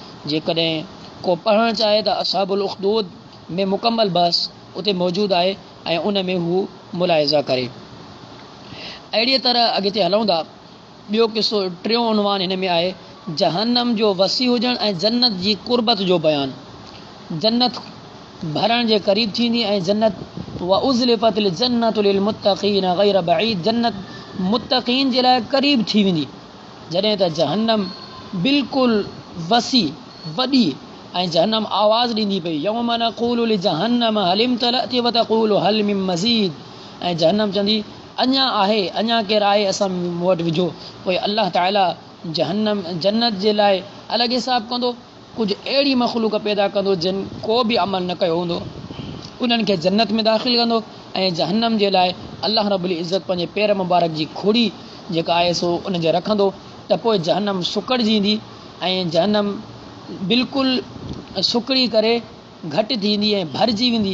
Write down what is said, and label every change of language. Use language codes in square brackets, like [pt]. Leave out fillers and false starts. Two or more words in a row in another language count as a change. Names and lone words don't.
[sd] जेकॾहिं को पढ़णु चाहे त असहाबुल उख़्दूद में मुकमल बहस उते मौजूदु आहे ऐं उन में हू मुलाहिज़ा करे। अहिड़ीअ तरह अॻिते हलूं था। ॿियो किसो टियों उनवान हिन में आहे जहन्नम जो वसी हुजणु ऐं जन्नत जी कुर्बत जो बयानु। जन्नत भरण जे क़रीब थींदी ऐं जन्नत [ar] وأزلفت الجنة للمتقين غير بعيد, [sd] जन्नत मुत्तक़ीन जे लाइ क़रीब थी वेंदी, जॾहिं त जहन्नम बिल्कुलु वसी वॾी ऐं जहन्नम आवाज़ ॾींदी पई [ar] يوم نقول لجهنم هل امتلأت وتقول هل من مزيد, [sd] ऐं जहन्नम चवंदी अञा आहे, अञा केरु आहे असां मूं वटि विझो। पोइ अल्लाह ताला जहन्नम जन्नत जे लाइ अलॻि हिसाब कंदो, कुझु अहिड़ी मख़लूक पैदा कंदो जिन को बि अमल न कयो हूंदो, उन्हनि खे जन्नत में दाख़िल कंदो। ऐं जहन्नम जे लाइ अल्लाह [ar] رب العزة [sd] पंहिंजे पेर मुबारक जी खोड़ी जेका आहे सो उन जे रखंदो, त पोइ जहन्नम सुकड़जींदी ऐं जहन्नम बिल्कुलु सुकड़ी करे घटि थींदी ऐं भरिजी वेंदी।